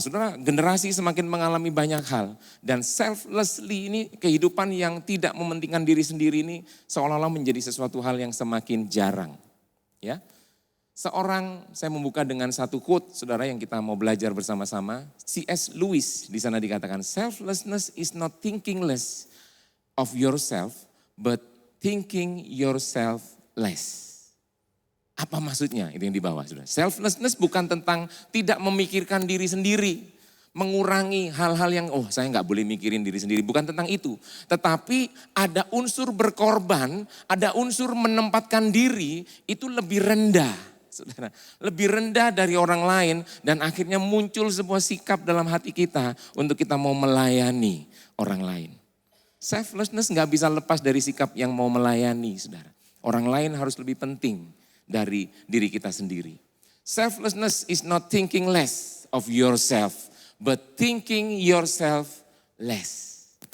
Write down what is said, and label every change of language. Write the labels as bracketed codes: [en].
[id] Saudara, generasi semakin mengalami banyak hal. Dan selflessly ini, kehidupan yang tidak mementingkan diri sendiri ini seolah-olah menjadi sesuatu hal yang semakin jarang. Ya. Saya membuka dengan satu quote, saudara, yang kita mau belajar bersama-sama. C.S. Lewis di sana dikatakan, [en] selflessness is not thinking less of yourself, but thinking yourself less. [id] Apa maksudnya? Itu yang di bawah, saudara. Selflessness bukan tentang tidak memikirkan diri sendiri, mengurangi hal-hal yang, saya nggak boleh mikirin diri sendiri. Bukan tentang itu. Tetapi ada unsur berkorban, ada unsur menempatkan diri, itu lebih rendah. Saudara, lebih rendah dari orang lain dan akhirnya muncul sebuah sikap dalam hati kita untuk kita mau melayani orang lain. Selflessness nggak bisa lepas dari sikap yang mau melayani, saudara. Orang lain harus lebih penting dari diri kita sendiri. [en] Selflessness is not thinking less of yourself, but thinking yourself less.